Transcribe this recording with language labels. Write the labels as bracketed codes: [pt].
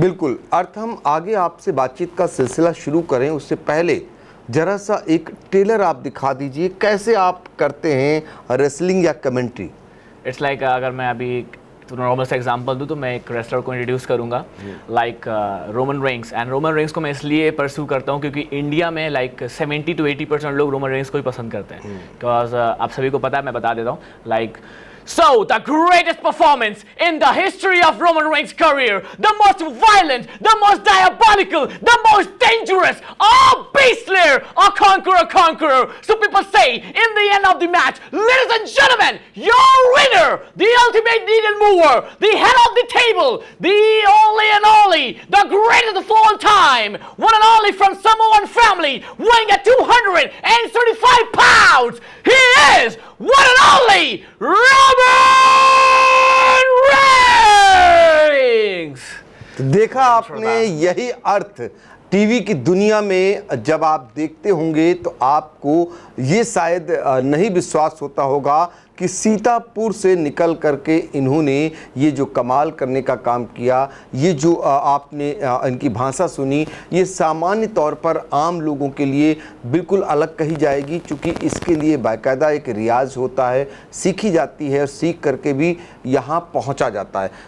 [hi] बिल्कुल अर्थ, हम आगे आपसे बातचीत का सिलसिला शुरू करें उससे पहले जरा सा एक ट्रेलर आप दिखा दीजिए, कैसे आप करते हैं रेसलिंग या कमेंट्री? इट्स लाइक अगर मैं अभी नॉर्मल सा एग्जांपल दूं तो मैं एक रेसलर को इंट्रोड्यूस करूंगा, like Roman Reigns. And Roman Reigns को मैं इसलिए परस्यू करता हूं क्योंकि इंडिया में लाइक 70 to 80% लोग रोमन रेंस को ही पसंद करते हैं, बिकॉज आप सभी को पता है, मैं बता देता हूं, like [en] So, the greatest performance in the history of Roman Reigns' career, the most violent, the most diabolical, the most dangerous, beast slayer, conqueror. So people say, in the end of the match, ladies and gentlemen, your winner, the ultimate needle mover, the head of the table, the only and only, the greatest of all time, one and only from Samoan family, weighing at 235 pounds, he is one and only Roman Reigns! [hi] तो देखा आपने, यही अर्थ TV की दुनिया में जब आप देखते होंगे तो आपको ये शायद नहीं विश्वास होता होगा कि सीतापुर से निकल करके इन्होंने ये जो कमाल करने का काम किया, ये जो आपने इनकी भाषा सुनी, ये सामान्य तौर पर आम लोगों के लिए बिल्कुल अलग कही जाएगी, क्योंकि इसके लिए बाकायदा एक रियाज होता है, सीखी जाती है और सीख करके भी यहाँ पहुँचा जाता है।